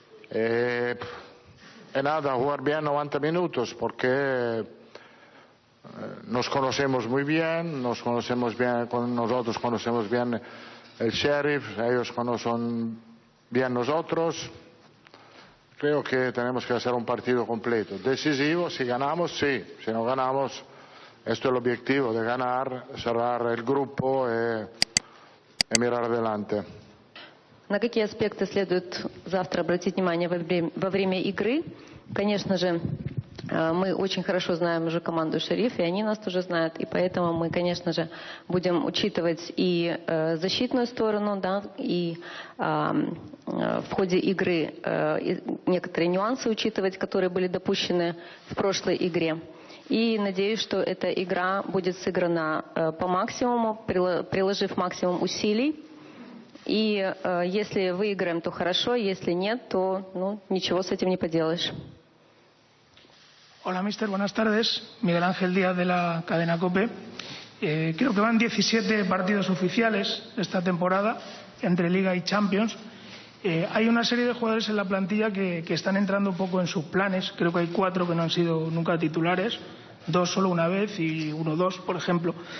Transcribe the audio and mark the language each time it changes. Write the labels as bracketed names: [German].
[Spanish] Y nada, jugar bien 90 minutos porque nos conocemos muy bien, nosotros conocemos bien el Sheriff, ellos conocen bien nosotros. Creo que tenemos que hacer un partido completo, decisivo. Si ganamos, sí; si no ganamos, esto es el objetivo, de ganar, cerrar el grupo y mirar adelante. [Russian] На какие аспекты следует завтра обратить внимание во время игры? Конечно же, мы очень хорошо знаем уже команду «Шериф», и они нас тоже знают, и поэтому мы, конечно же, будем учитывать и защитную сторону, да, и в ходе игры некоторые нюансы учитывать, которые были допущены в прошлой игре. И надеюсь, что эта игра будет сыграна по максимуму, приложив максимум усилий. И если выиграем, то хорошо, если нет, то ничего с этим не поделаешь. [Spanish] Hola, mister. Buenas tardes. Miguel Ángel Díaz, de la cadena COPE. Creo que van 17 partidos oficiales esta temporada entre Liga y Champions. Hay una serie de jugadores en la plantilla que están entrando un poco en sus planes. Creo que hay 4 que no han sido nunca titulares, 2 solo una vez y 1 2, por ejemplo.